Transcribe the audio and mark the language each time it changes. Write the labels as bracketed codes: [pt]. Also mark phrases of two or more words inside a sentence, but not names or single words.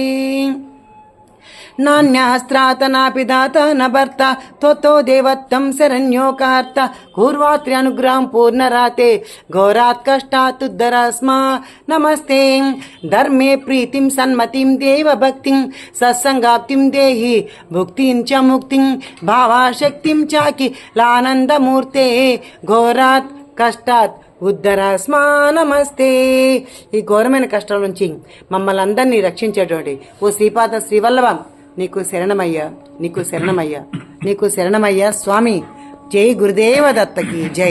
[sa] नान्यास्त्रात नापि दाता न भर्ता, त्वतो देवत्वं शरण्योकार्ता, कूर्वात्रि अनुग्रहं पूर्णराते, घोरात् कष्टात् उद्धरास्मा नमस्ते. धर्मे प्रीतिं सन्मतिं देव भक्तिं, सत्संगाप्तिं देहि भुक्तिं च मुक्तिं, भावाशक्तिं चाखिलानन्दमूर्ते, घोरात् కష్టాత్ ఉద్ధరాస్మా నమస్తే. [te] ఈ ఘోరమైన కష్టాల నుంచి మమ్మల్ని అందరినీ రక్షించేటువంటి ఓ శ్రీపాద శ్రీవల్లభ నీకు శరణమయ్యా, నీకు శరణమయ్యా, నీకు శరణమయ్యా స్వామి. జై గురుదేవ దత్తకి జై.